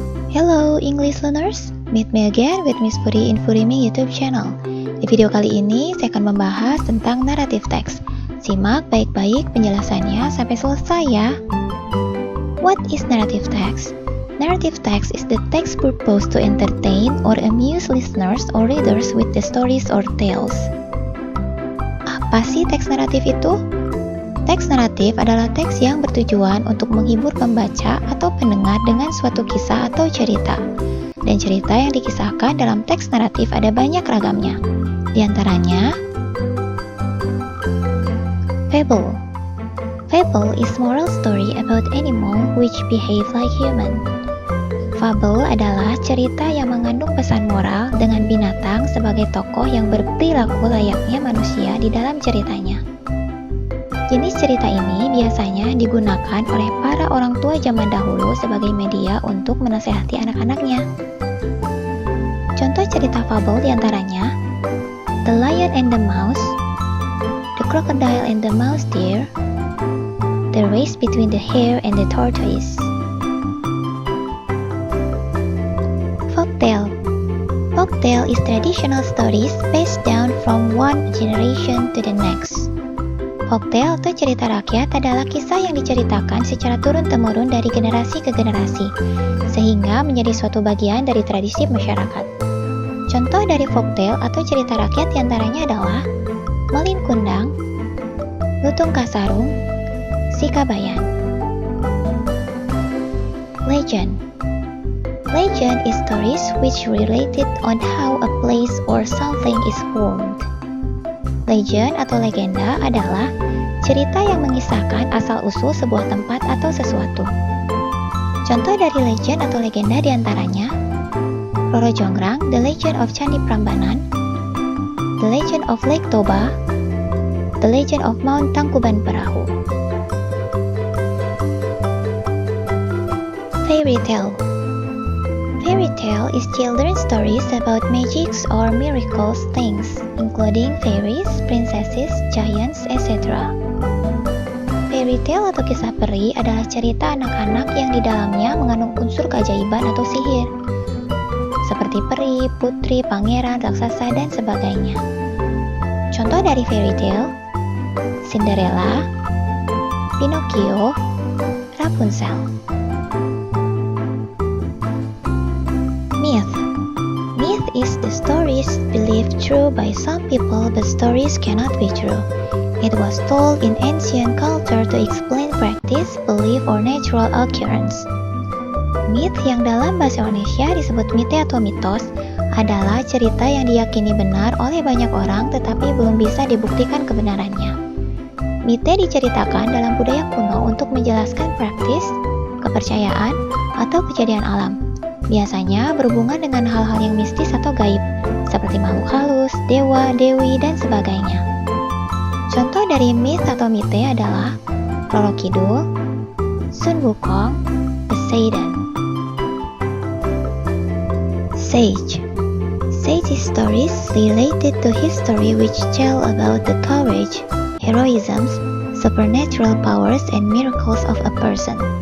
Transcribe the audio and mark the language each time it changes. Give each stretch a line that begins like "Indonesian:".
English: Hello English learners, meet me again with Miss Puri in Purimi YouTube channel.
Indonesian: Di video kali ini saya akan membahas tentang narrative text. Simak baik-baik penjelasannya sampai selesai ya.
English: What is narrative text? Narrative text is the text purpose to entertain or amuse listeners or readers with the stories or tales.
Indonesian: Apa sih teks naratif itu? Teks naratif adalah teks yang bertujuan untuk menghibur pembaca atau pendengar dengan suatu kisah atau cerita. Dan cerita yang dikisahkan dalam teks naratif ada banyak ragamnya. Di antaranya, fable.
English: Fable is moral story about animal which behave like human.
Indonesian: Fable adalah cerita yang mengandung pesan moral dengan binatang sebagai tokoh yang berperilaku layaknya manusia di dalam ceritanya. Jenis cerita ini biasanya digunakan oleh para orang tua zaman dahulu sebagai media untuk menasehati anak-anaknya. Contoh cerita fabel diantaranya The Lion and the Mouse, The Crocodile and the Mouse Deer, The Race Between the Hare and the Tortoise.
English: Folktale. Folktale is traditional stories passed down from one generation to the next.
Indonesian: Folktale atau cerita rakyat adalah kisah yang diceritakan secara turun-temurun dari generasi ke generasi, sehingga menjadi suatu bagian dari tradisi masyarakat. Contoh dari folktale atau cerita rakyat diantaranya adalah Malin Kundang, Lutung Kasarung, Sikabayan.
English: Legend. Legend is stories which related on how a place or something is formed.
Indonesian: Legend atau legenda adalah cerita yang mengisahkan asal-usul sebuah tempat atau sesuatu. Contoh dari legend atau legenda diantaranya Roro Jonggrang, The Legend of Candi Prambanan, The Legend of Lake Toba, The Legend of Mount Tangkuban Perahu.
English: Fairy tale. Fairy tale is children's stories about magics or miracles things, including fairies, princesses, giants, etc.
Indonesian: Fairy tale atau kisah peri adalah cerita anak-anak yang di dalamnya mengandung unsur keajaiban atau sihir, seperti peri, putri, pangeran, raksasa, dan sebagainya. Contoh dari fairy tale, Cinderella, Pinocchio, Rapunzel.
English: Myth. Myth is the stories believed true by some people but stories cannot be true. It was told in ancient culture to explain practice, belief, or natural occurrence.
Indonesian: Myth yang dalam bahasa Indonesia disebut mite atau mitos adalah cerita yang diyakini benar oleh banyak orang tetapi belum bisa dibuktikan kebenarannya. Mite diceritakan dalam budaya kuno untuk menjelaskan praktis, kepercayaan, atau kejadian alam. Biasanya berhubungan dengan hal-hal yang mistis atau gaib, seperti makhluk halus, dewa, dewi, dan sebagainya. Contoh dari myth atau mite adalah Roro Kidul, Sun Wukong, Poseidon.
English: Sage. Sage is stories related to history which tell about the courage, heroism, supernatural powers, and miracles of a person.